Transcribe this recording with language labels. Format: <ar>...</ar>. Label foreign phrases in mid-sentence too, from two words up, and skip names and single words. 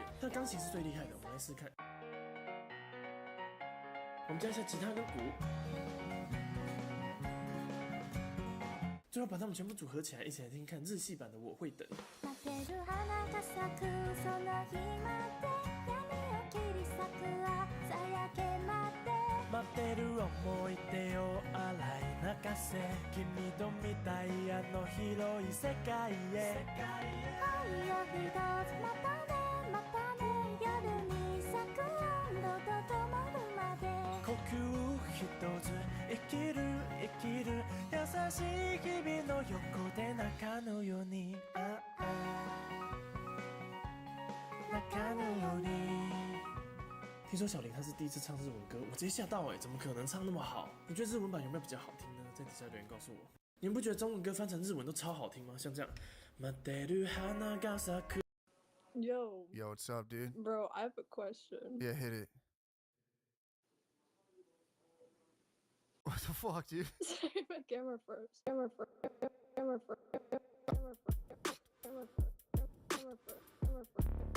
<zh>它的钢琴是最厉害的，我们来试试看。我们加一下吉他跟鼓。最后把它们全部组合起来，一起来听看日系版的《我会等》。</zh> <ja>待ってる思い出を洗い流せ君と見たいあの広い世界へ愛を一つまたねまたね夜に咲く温度と灯るまで呼吸一つ生きる生きる優しい日々の横で中のように中のように。</ja> <zh>听说小林他是第一次唱日文歌，我直接吓到怎么可能唱那么好？你觉得日文版有没有比较好听呢？在底下留言告诉我。你们不觉得中文歌翻成日文都超好听吗？像这样。</zh> <en>Yo. Yo, what's up, dude? Bro, I have a question. Yeah, hit it. What the fuck, dude? Sorry, my camera first. Camera first. Camera first. Camera first. Camera first. Camera first. Camera first.</en>